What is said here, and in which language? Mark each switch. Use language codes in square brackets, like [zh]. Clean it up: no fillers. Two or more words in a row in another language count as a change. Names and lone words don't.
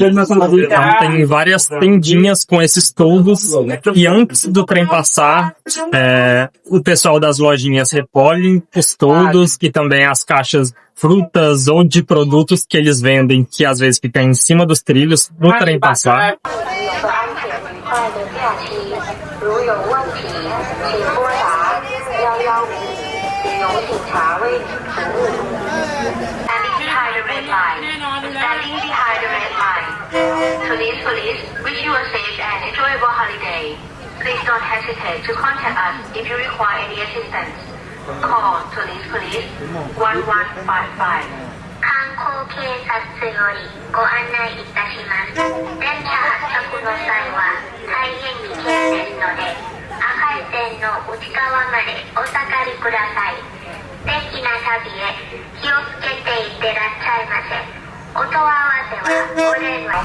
[pt] Então tem várias tendinhas com esses toldos e antes do trem passar, o pessoal das lojinhas recolhe os toldos e também as caixas frutas ou de produtos que eles vendem, que às vezes ficam em cima dos trilhos, no trem passar. [zh] 快的假期，如有问题，请拨打115，旅游警察为您服务。 [en] Standing behind the red line. Standing behind the red line. Police, wish you a safe and enjoyable holiday. Please don't hesitate to contact us if you require any assistance. Call police 1155. [ja] 観光警察よりご案内いたします。電車発着の際は大変危険ですので、赤い線の内側までお下がりください。元気な旅へ気をつけていってらっしゃいませ。音合わせはお電話。